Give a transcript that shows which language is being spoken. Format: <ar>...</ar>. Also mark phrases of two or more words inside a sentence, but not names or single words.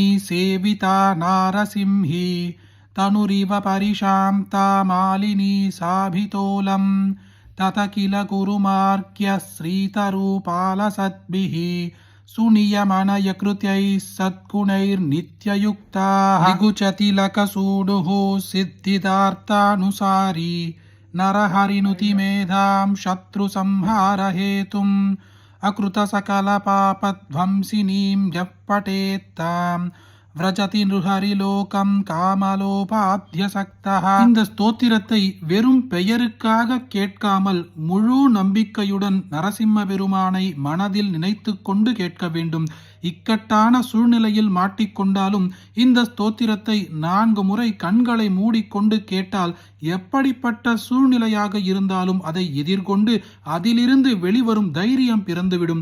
<sa>सेविता नारसिंही तनुरिव परिशान्ता मालिनी साभितोलं तत किल कुरुमार्क्य श्रीतरूपालसद्भिः सुनियमनयकृत्यैः सद्गुणैर्नित्ययुक्ताः दिगुचतिलकसूडुः सिद्धिदार्थानुसारी नरहरिनुति मेधां शत्रुसंहारहेतुम् अकृतसकलपापध्वंसिनीं यः पठेत्तां व्रजति नृहरिलोकं कामलोपाध्यसक्तः.</sa> <ta>இந்த ஸ்தோத்திரத்தை வெறும் பெயருக்காக கேட்காமல் முழு நம்பிக்கையுடன் நரசிம்ம பெருமானை மனதில் நினைத்து கொண்டு கேட்க வேண்டும். இக்கட்டான சூழ்நிலையில் மாட்டிக்கொண்டாலும் இந்த ஸ்தோத்திரத்தை 4 முறை கண்களை மூடிக்கொண்டு கேட்டால் எப்படிப்பட்ட சூழ்நிலையாக இருந்தாலும் அதை எதிர்கொண்டு அதிலிருந்து வெளிவரும் தைரியம் பிறந்துவிடும்.</ta>